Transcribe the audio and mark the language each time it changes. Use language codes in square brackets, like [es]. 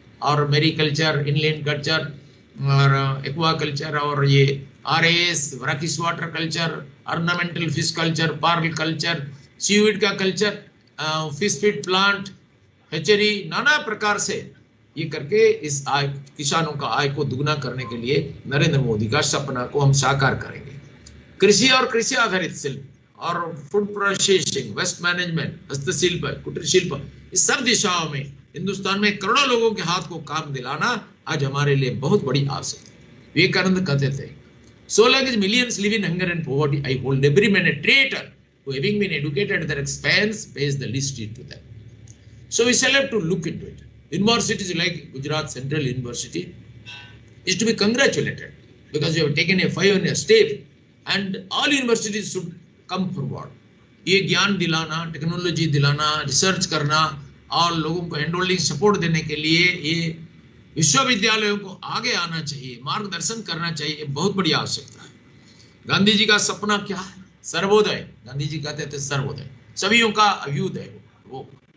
[hi] और mariculture, inland culture और aqua culture और ये RS, brackish water culture, ornamental fish culture, Perl culture, seaweed का culture, fish feed plant, hatchery, नाना प्रकार से ये करके इस आय, किसानों का आय को दुगना करने के लिए नरेंद्र मोदी का सपना को हम साकार करेंगे। कृषि और कृषि आधारित शिल्प और फूड प्रोसेसिंग, वेस्ट मैनेजमेंट, हस्तशिल्प, कुटीर शिल्प, इस सब दिशाओं में हिंदुस्तान में करोड़ों लोगों के हाथ को काम दिलाना आज हमारे लिए बहुत बड़ी आवश्यकता है। [en] Vivekananda [hi] कहते थे, [en] so long as millions live in hunger and poverty, I hold every man a traitor who, having been educated at their expense, pays the least heed to them. So we shall have to look into it. Universities like Gujarat Central University is to be congratulated because you have taken a pioneer step, and all universities should come forward. [hi] ये ज्ञान दिलाना, technology दिलाना, research करना और लोगों को hand-holding support देने के लिए ये विश्वविद्यालयों को आगे आना चाहिए, मार्गदर्शन करना चाहिए, बहुत बड़ी आवश्यकता है। गांधी जी का सपना क्या है? सर्वोदय। गांधी जी कहते थे सर्वोदय, सभीयों का अभ्युदय वो।